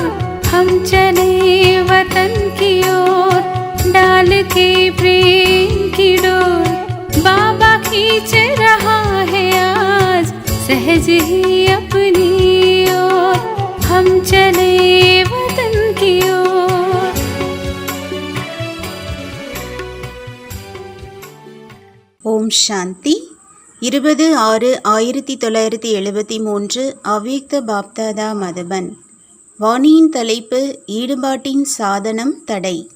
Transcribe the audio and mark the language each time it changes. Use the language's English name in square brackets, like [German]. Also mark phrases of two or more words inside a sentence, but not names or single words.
[Hindi] हम चले वतन की ओर डाल के प्रेम की डोर। बाबा खींच रहा है आज सहज ही अपनी ओर। हम चले वतन की ओर। [Tamil] ஓம் சாந்தி. 20/6/1973 அவ்யக்த பாப்தாதா மதுபன். வாணியின் தலைப்பு ஈடுபாட்டின் சாதனம் தடை.